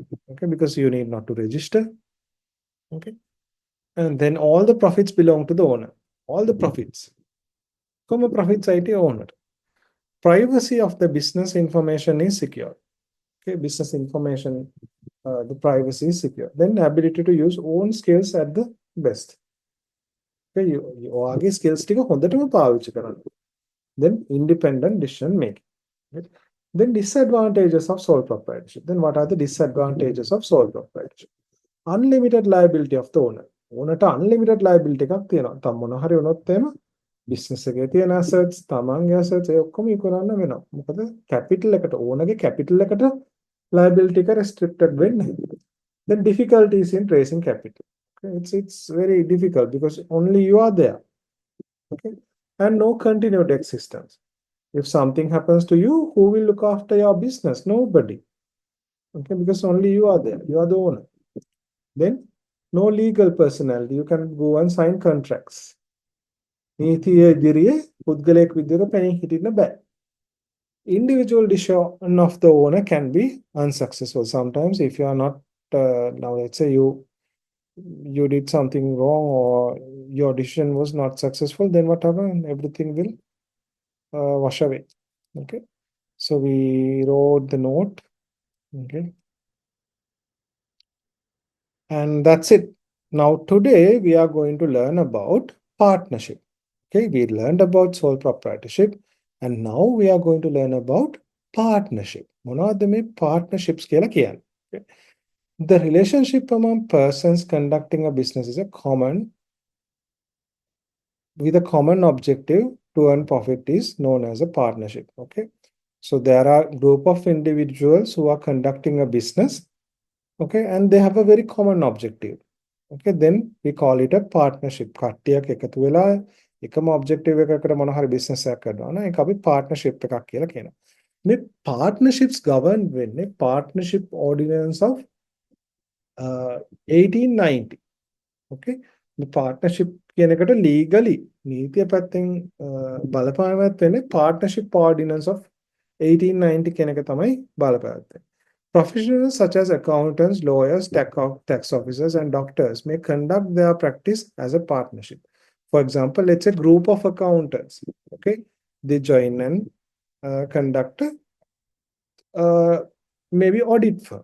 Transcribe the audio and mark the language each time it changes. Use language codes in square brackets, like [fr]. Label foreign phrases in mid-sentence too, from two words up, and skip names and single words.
[en] Okay, because you need not to register. Okay, and then all the profits belong to the owner. All the profits. Come a profit site owner. Privacy of the business information is secure. Okay, business information, the privacy is secure. Then ability to use own skills at the best. [si] Okay, ඔයාගේ skills ටික හොඳටම පාවිච්චි කරන්න. [en] Then independent decision making. Right? Then disadvantages of sole proprietorship. Then what are the disadvantages of sole proprietorship? Unlimited liability of the owner. [si] ඕනට [en] unlimited liability [si] එකක් තියෙනවා. තම මොන හරි වුණොත් එහෙම business එකේ තියෙන assets, තමන්ගේ assets ඒ ඔක්කොම ඉක්වරන්න වෙනවා. මොකද capital එකට ඕනගේ capital එකට liability එක restricted වෙන්නේ. [en] Then difficulties in raising capital. Okay, it's very difficult because only you are there. Okay, and no continued existence. If something happens to you, who will look after your business? Nobody. Okay, because only you are there. You are the owner. Then no legal personality. You can go and sign contracts. [si] නීතිය ඉදිරියේ පුද්ගලයෙක් විදිහට පෙනී හිටින්න බෑ. [en] Individual decision of the owner can be unsuccessful. Sometimes if you are not, now let's say you did something wrong or your decision was not successful, then what happened? Everything will wash away. Okay, so we wrote the note. Okay, and that's it. Now today we are going to learn about partnership. Okay, we learned about sole proprietorship and now we are going to learn about partnership. [si] මොනවද මේ partnerships කියලා කියන්නේ? [en] Okay. The relationship among persons conducting a business is a common with a common objective to earn profit is known as a partnership. Okay, so there are group of individuals who are conducting a business. Okay, and they have a very common objective. Okay, then we call it a partnership. [si] කට්ටියක් එකතු වෙලා එකම objective එකකට මොන හරි business එකක් කරනවා නම් ඒක අපි partnership එකක් කියලා කියනවා. මේ [en] partnerships govern වෙන්නේ partnership ordinance of 1890. Okay, the partnership [si] කියන එකට legally නීතිය පැත්තෙන් බලපානවත් වෙන්නේ [en] partnership ordinance of 1890 [si] කියන එක තමයි බලපාන්නේ. [en] Professionals such as accountants, lawyers, tax officers, and doctors may conduct their practice as a partnership. For example, let's say group of accountants. Okay, they join and conduct maybe audit firm.